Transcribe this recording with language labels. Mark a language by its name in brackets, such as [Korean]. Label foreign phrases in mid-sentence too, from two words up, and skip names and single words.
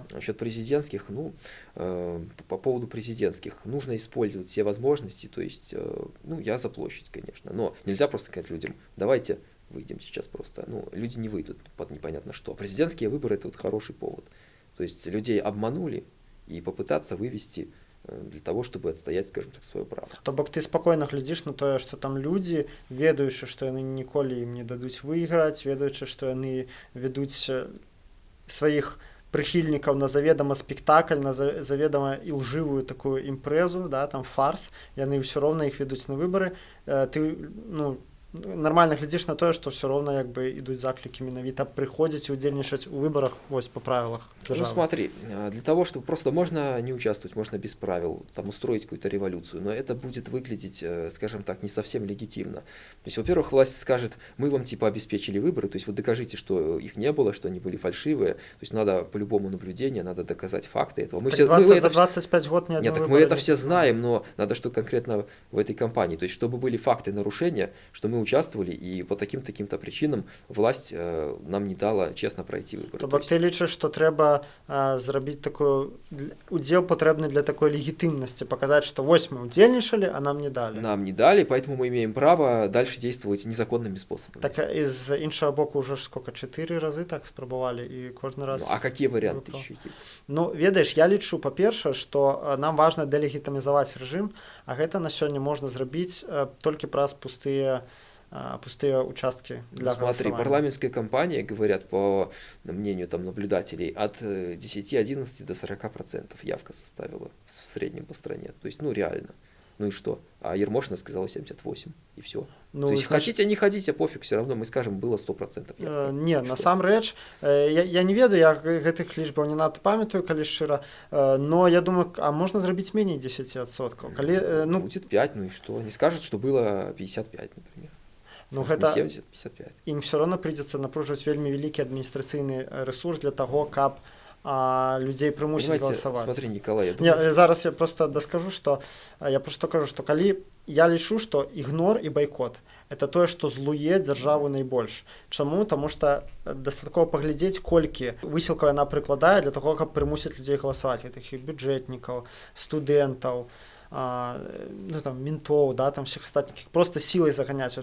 [Russian] Насчет президентских, ну, по поводу президентских, нужно использовать все возможности, то есть, ну, я за площадь, конечно, но нельзя просто сказать людям, давайте выйдем сейчас просто, ну, люди не выйдут под непонятно что. Президентские выборы – это вот хороший повод, то есть людей обманули и попытаться вывести для того, чтобы отстоять, скажем так, свое право. [Belarusian] То бок ты спокойно глядзіш на тое, што там людзі, ведаючы, што яны ніколі ім не дадуць выйграць, ведаючы, што яны вядуць сваіх прыхільнікаў на заведама спектакль, на заведама ілжывую такую імпрэзу, да, там фарс, яны ўсё роўна іх ведуць на выбары, ты, ну, нармальна глядзіш на тое, што ўсё роўна як бы ідуць заклікі менавіта прыходзіць і удзельнічаць у выбарах вось па правілах Ну дзяржавы. [Russian] смотри, для того, чтобы просто можно не участвовать, можно без правил, там устроить какую-то революцию, но это будет выглядеть, скажем так, не совсем легитимно. То есть, во-первых, власть скажет, мы вам типа обеспечили выборы, то есть вы докажите, что их не было, что они были фальшивые, то есть надо по-любому наблюдение, надо доказать факты этого. Мы Так все, 20, за 25 год ни Нет, одного так мы выбора это не все было. знаем, но надо что конкретно в этой кампании. То есть, чтобы были факты нарушения, что мы участвовали, и по таким-то причинам власть нам не дала честно пройти выборы. [Belarusian] То бок ты лічыш, што трэба зрабіць такую удзел патрэбны для такой легітымнасці, паказаць, што вось мы удзельнічалі, а нам не далі. [Russian] Нам не дали, поэтому мы имеем право дальше действовать незаконными способами. [Belarusian] Так і з іншага боку ўжо ж сколько 4 разы так спрабавалі і кожны раз. [Russian] Ну, а какие варианты еще есть? [Belarusian] Ну, ведаеш, я лічу, па-першае, што нам важна дэлегітымізаваць рэжым, а гэта на сёння можна зрабіць толькі праз пустыя участки для [Russian] Смотри, голосования. парламентская кампания, говорят, по мнению там наблюдателей, от 10-11 до 40% явка составила в среднем по стране. То есть, ну, реально. Ну и что? А Ермошина сказала 78, и все. Ну, То есть, значит, хотите, не хотите, пофиг, все равно мы скажем, было 100% явка. [Belarusian] Не, насамрэч, я не ведаю, я гэтых лічбаў не надта памятаю, калі шчыра, но я думаю, а можна зрабіць меней 10%. Калі, ну, [Russian] будет 5, ну и что? Они скажут, что было 55, например. Ну, Скажут, [Belarusian] гэта... [Russian] не 70, 55. [Belarusian] Ім [Russian] все равно придется напруживать [Belarusian] вельмі вялікі адміністрацыйны ресурс для того, каб людей прымусіць голосовать. [Russian] Смотри, Николай, я думаю, [Belarusian] Не, зараз я [Russian] просто доскажу, что [Belarusian] я просто кажу, что калі я лічу, что ігнор і байкот это тое, што злуе дзяржаву найбольш. Чаму? Таму што дастаткова паглядзець, колькі высілкаў яна прыкладае для того, каб прымусіць людзей галасаваць, гэтых бюджэтнікаў, студэнтаў, ну, там, ментоў, да, там всех астатніх, просто сілай заганяць.